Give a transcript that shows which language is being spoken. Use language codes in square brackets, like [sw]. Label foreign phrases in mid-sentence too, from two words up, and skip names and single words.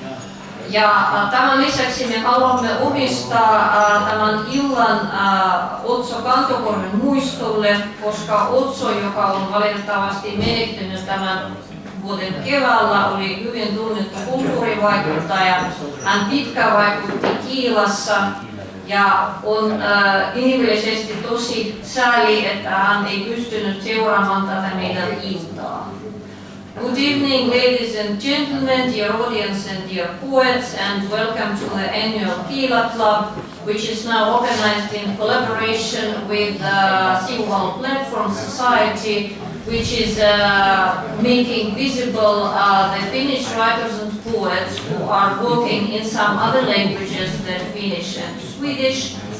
[fi] Ja tämän lisäksi me haluamme omistaa tämän illan Otso Kantokorven muistolle, koska Otso, joka on valitettavasti menehtynyt tämän vuoden keväällä, oli hyvin tunnettu kulttuurivaikuttaja. Hän pitkään vaikutti Kiilassa ja on inhimillisesti tosi sääli, että hän ei pystynyt seuraamaan tätä meidän iltaa. [en] Good evening, ladies and gentlemen, dear audience and dear poets, and welcome to the annual Kiilaklubi, which is now organized in collaboration with Sivuvalo Platform Society, which is making visible the Finnish writers and poets who are working in some other languages than Finnish and Swedish.